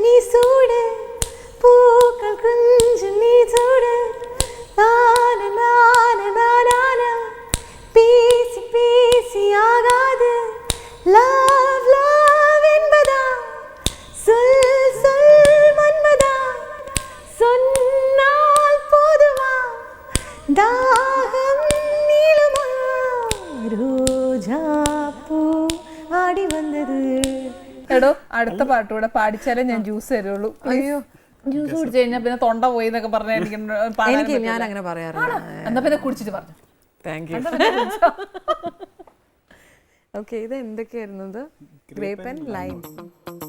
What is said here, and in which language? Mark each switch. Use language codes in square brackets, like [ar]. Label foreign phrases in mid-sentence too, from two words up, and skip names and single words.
[ta] நீ சூடு, பூக்கள் கொஞ்சம் நீ சூடு, நான நான நான பேசி பேசி ஆகாது, [en] love love [ta] என்பதா சொல் சொல் மன்மதா, சொன்னால் போதுமா தாகம் நீளுமா, ரோஜா பூ ஆடி வந்தது. [ml] എടോ അടുത്ത പാട്ടുകൂടെ പാടിച്ചാലേ ഞാൻ ജ്യൂസ് തരുള്ളൂ. അയ്യോ, ജ്യൂസ് കുടിച്ചു കഴിഞ്ഞാൽ പിന്നെ തൊണ്ട പോയി എന്നൊക്കെ പറഞ്ഞാൽ എനിക്ക് ഞാൻ അങ്ങനെ പറയാറില്ല. എന്നാ പിന്നെ കുടിച്ചിട്ട് പറഞ്ഞു. [en] thank you. [ml] ഓക്കെ, ഇത് എന്തൊക്കെയായിരുന്നത്? [en] grape and lime.